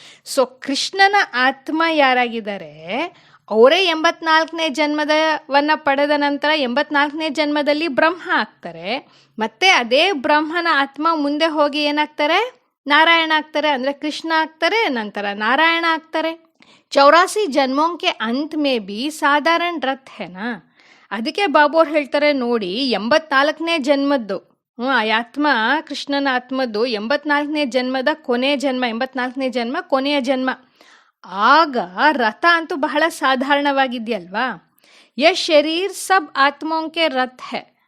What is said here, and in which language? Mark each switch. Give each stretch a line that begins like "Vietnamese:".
Kannada: So ಕೃಷ್ಣನ ಆತ್ಮ ಯಾರಾಗಿದ್ದಾರೆ ಅವರೇ 84ನೇ ಜನ್ಮದವನ್ನ ಪಡೆದ ನಂತರ 84ನೇ ಜನ್ಮದಲ್ಲಿ ಬ್ರಹ್ಮ ಆಗ್ತಾರೆ. ಮತ್ತೆ ಅದೇ ಬ್ರಹ್ಮನ ಆತ್ಮ ಮುಂದೆ ಹೋಗಿ ಏನಾಗ್ತಾರೆ, ನಾರಾಯಣ ಆಗ್ತಾರೆ. ಅಂದರೆ ಕೃಷ್ಣ ಆಗ್ತಾರೆ, ನಂತರ ನಾರಾಯಣ ಆಗ್ತಾರೆ.
Hindi: 84 ಜನ್ಮೋं के अंत में भी साधारण रथ है ना.
Kannada: ಅದಕ್ಕೆ ಬಾಬು ಅವ್ರು ಹೇಳ್ತಾರೆ ನೋಡಿ, 84ನೇ ಜನ್ಮದ್ದು ಆ ಆತ್ಮ, ಕೃಷ್ಣನ ಆತ್ಮದ್ದು 84ನೇ ಜನ್ಮದ ಕೊನೆಯ ಜನ್ಮ, 84ನೇ ಜನ್ಮ ಕೊನೆಯ ಜನ್ಮ. ಆಗ ರಥ ಅಂತೂ ಬಹಳ ಸಾಧಾರಣವಾಗಿದೆಯಲ್ವಾ.
Hindi: ಯಶ್ ಶರೀರ್ ಸಬ್ ಆತ್ಮೋಂಕೆ ರಥ್ ಹೇ.